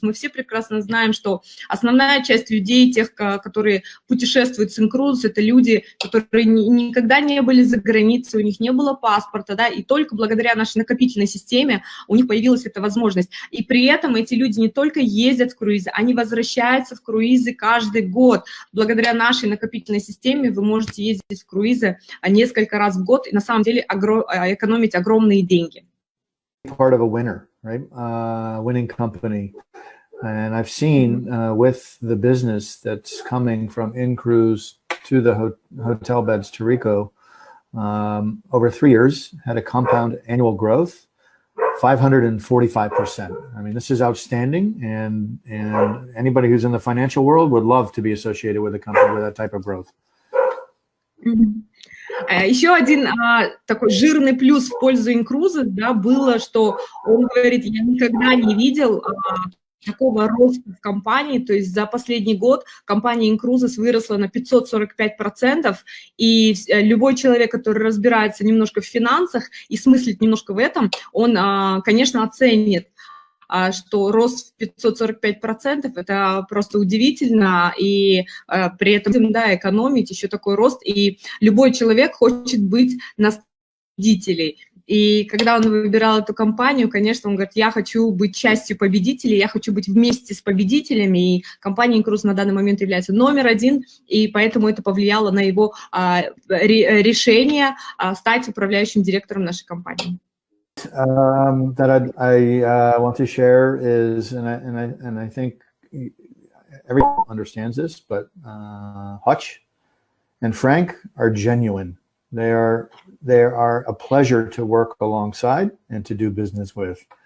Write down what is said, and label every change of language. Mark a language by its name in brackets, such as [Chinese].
[Russian] Мы все прекрасно знаем, что основная часть людей, тех, которые путешествуют с inCruises, это люди, которые никогда не были за границей, у них не было паспорта, да, и только благодаря нашей накопительной системе у них появилась эта возможность. И при этом эти люди не только ездят в круизы, они возвращаются в круизы каждый год. Благодаря нашей накопительной системе вы можете ездить в круизы несколько раз в год и на самом деле экономить огромные деньги. [English] Part of a winner, right? Winning company. And I've seen with the business that's coming from inCruise to the hotel beds to Rico, over 3 years had a compound annual growth 545%. I mean, this is outstanding, and anybody who's in the financial world would love to be associated with a company with that type of growth. [Russian] Еще один такой жирный плюс в пользу inCruises, да, было, что он говорит, я никогда не видел такого роста в компании, то есть за последний год компания inCruises выросла на 545%, и любой человек, который разбирается немножко в финансах и смыслит немножко в этом, он, конечно, оценит, что рост в 545% – это просто удивительно, и при этом, да, экономить еще такой рост, и любой человек хочет быть на победителей. И когда он выбирал эту компанию, конечно, он говорит, я хочу быть частью победителей, я хочу быть вместе с победителями, и компания inCruises на данный момент является номер 1, и поэтому это повлияло на его решение стать управляющим директором нашей компании. [English] That I want to share is, and I think everyone understands this, but Hutch and Frank are genuine. They are a pleasure to work alongside and to do business with.